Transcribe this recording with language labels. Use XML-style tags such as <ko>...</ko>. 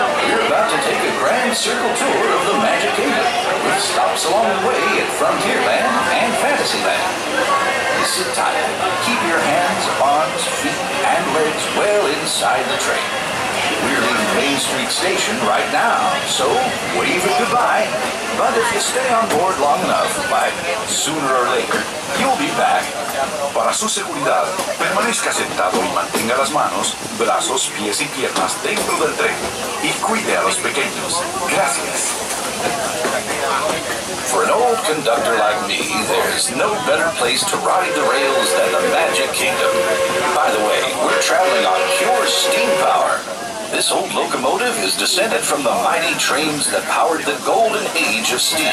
<en>You're about to take a grand circle tour of the Magic Kingdom, with stops along the way at Frontierland and Fantasyland. Sit tight. Keep your hands, arms, feet, and legs well inside the train. We're leaving Main Street Station right now, so wave it goodbye. But if you stay on board long enough, like sooner or later, you'll be back.</en> <es>Para su seguridad, permanezca sentado y mantenga las manos, brazos, pies y piernas dentro del tren. Y cuide a los pequeños. Gracias.</es> <en>For an old conductor like me, there's no better place to ride the rails than the Magic Kingdom. By the way, we're traveling on pure steam power. This old locomotive is descended from the mighty trains that powered the golden age of steam.</en>